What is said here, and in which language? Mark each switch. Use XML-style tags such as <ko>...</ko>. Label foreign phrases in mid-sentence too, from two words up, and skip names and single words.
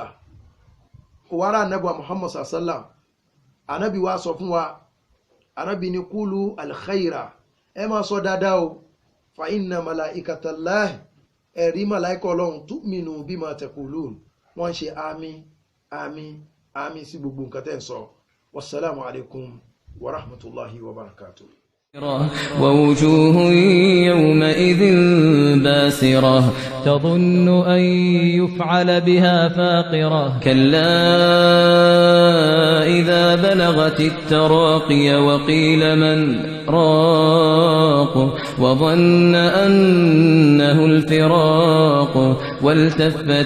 <yo>Kò wá rà Ànábì Muhammad sallam, Ànábì wa sọ fún wa, Ànábì ní</yo> <ar>قولوا الخير,</ar> <yo>ẹ máa sọ dáadáa o,</yo> <ar>فإن ملائكة الله,</ar> <yo>ẹ̀rí màláíkà Ọlọ́run</yo> <ar>تؤمن بما تقولون,</ar> <yo>wọ́n ṣe àmín àmín àmín sí gbogbo nǹkan tẹ́ ń sọ.</yo> <ar>والسلام عليكم ورحمة الله وبركاته. ووجوه يومئذ باسرة تظن أن يفعل بها فاقرة كلا إذا بلغت التراقي وقيل من راق وظن أنه الفراق والتفت</ar>